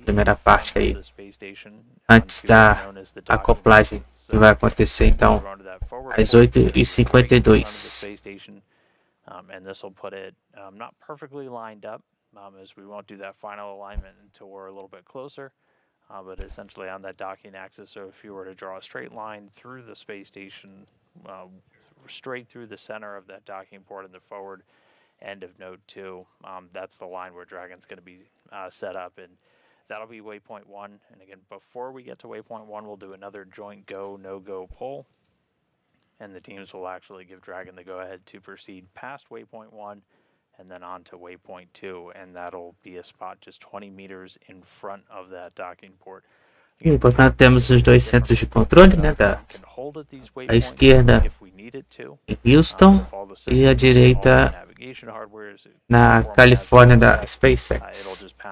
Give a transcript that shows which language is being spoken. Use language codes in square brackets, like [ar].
[pt] Primeira parte aí, antes da acoplagem, que vai acontecer então às 8h52. [en] And this will put it not perfectly lined up, as we won't do that final alignment until we're a little bit closer, but essentially on that docking axis. So if you were to draw a straight line through the space station, straight through the center of that docking port in the forward end of Node 2, that's the line where Dragon's going to be set up, and that'll be waypoint 1. And again, before we get to waypoint 1, we'll do another joint go, no-go poll, and the teams will actually give Dragon the go-ahead to proceed past waypoint 1 and then on to waypoint 2, and that'll be a spot just 20 meters in front of that docking port. [pt] E, portanto, temos os dois centros de controle, né, à esquerda em Houston e à direita na Califórnia da Spacex.